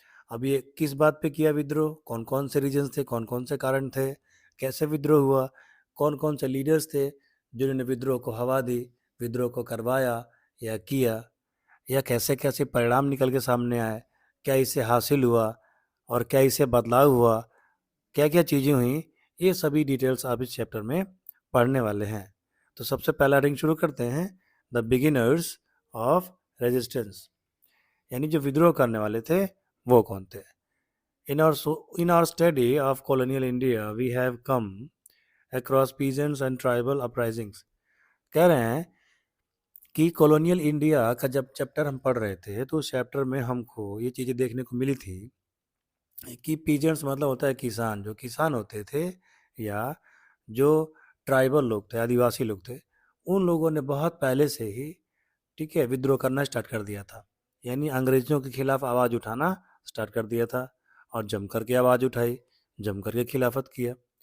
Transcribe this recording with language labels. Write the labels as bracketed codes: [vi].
[hi] अब ये किस बात पे किया विद्रोह, कौन कौन से रीजन थे, कौन कौन से कारण थे, कैसे विद्रोह हुआ, कौन कौन से लीडर्स थे जिन्होंने विद्रोह को हवा दी, विद्रोह को करवाया या किया, या कैसे कैसे परिणाम निकल के सामने आए, क्या इसे हासिल हुआ और क्या इसे बदलाव हुआ, क्या क्या चीज़ें हुई, ये सभी डिटेल्स आप इस चैप्टर में पढ़ने वाले हैं। तो सबसे पहला रिंग शुरू करते हैं, [en] the beginners of resistance, [hi] यानी जो विद्रोह करने वाले थे वो कौन थे। [en] In our study of colonial India, we have come across peasants and tribal uprisings। [hi] कह रहे हैं कि कॉलोनियल इंडिया का जब चैप्टर हम पढ़ रहे थे तो उस चैप्टर में हमको ये चीज़ें देखने को मिली थी कि पीजेंट्स मतलब होता है किसान, जो किसान होते थे या जो ट्राइबल लोग थे, आदिवासी लोग थे, उन लोगों ने बहुत पहले से ही, ठीक है, विद्रोह करना स्टार्ट कर दिया था, यानी अंग्रेज़ों के खिलाफ आवाज़ उठाना स्टार्ट कर दिया था और जम करके आवाज़ उठाई, जम करके खिलाफत किया।